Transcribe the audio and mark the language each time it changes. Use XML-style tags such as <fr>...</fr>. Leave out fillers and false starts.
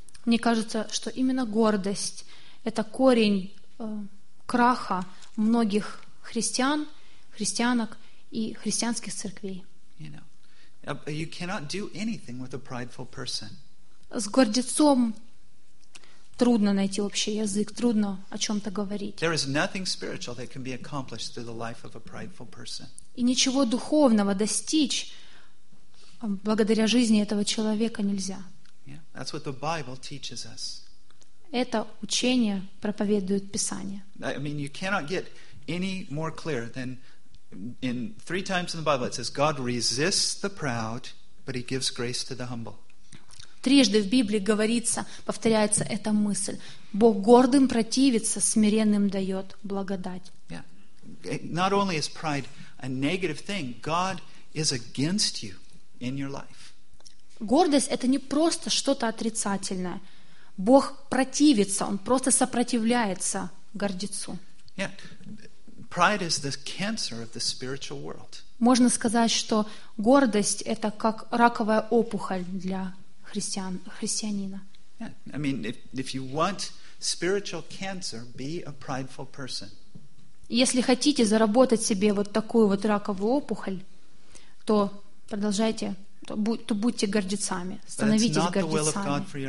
<ru>Мне кажется, что именно гордость — это корень краха многих христиан, христианок и христианских церквей.</ru> <en>You know, you cannot do anything with a prideful person.</en> <ru>С гордецом трудно найти общий язык, трудно о чем-то говорить.</ru> <en>There is nothing spiritual that can be accomplished through the life of a prideful person.</en> <ru>И ничего духовного достичь благодаря жизни этого человека нельзя.</ru> <en>Yeah, that's what the Bible teaches us.</en> <ru>Это учение проповедует Писание.</ru> <en>I mean, you cannot get any more clear than in three times in the Bible it says God resists the proud, but he gives grace to the humble.</en> <ru>Трижды в Библии говорится, повторяется эта мысль: Бог гордым противится, смиренным дает благодать.</ru> <en>Yeah. Not only is pride a negative thing, God is against you in your life.</en> <ru>Гордость — это не просто что-то отрицательное. Бог противится, он просто сопротивляется гордецу.</ru> <en>Yeah. Pride is the cancer of the spiritual world.</en> <ru>Можно сказать, что гордость — это как раковая опухоль для христианина.</ru> <en>Yeah. I mean, if you want spiritual cancer, be a prideful person.</en> <ru>Если хотите заработать себе вот такую вот раковую опухоль, то продолжайте, то будьте гордецами, становитесь гордецами.</ru>